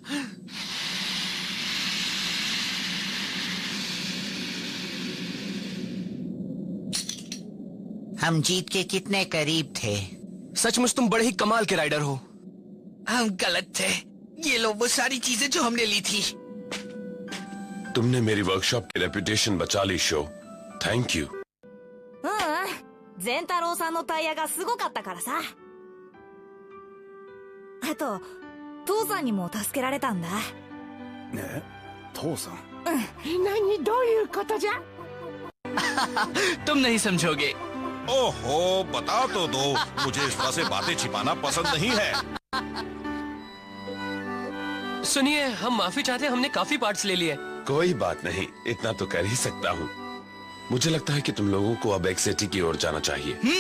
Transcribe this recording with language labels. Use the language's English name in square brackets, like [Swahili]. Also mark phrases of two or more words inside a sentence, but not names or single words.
[Hindi] हम जीत के कितने करीब थे। सचमुच तुम बड़े ही कमाल के राइडर हो। हम गलत थे। ये लो वो सारी चीजें जो हमने ली थी। तुमने मेरी वर्कशॉप की रेपुटेशन बचा ली शो। [English] thank you. [Japanese] ゼンタロウさんのタイヤがすごかったからさ。あと父さんにも助けられたんだ。ね、父さん。何どういうことじゃ？ [Hindi] तुम नहीं समझोगे। ओहो, बता तो दो। मुझे इस तरह से बातें छिपाना पसंद नहीं है। सुनिए, हम माफी चाहते हैं, हमने काफी पार्ट्स ले लिए। कोई बात नहीं, इतना तो कर ही सकता हूँ। मुझे लगता है कि तुम लोगों को अब एक्स सिटी की ओर जाना चाहिए।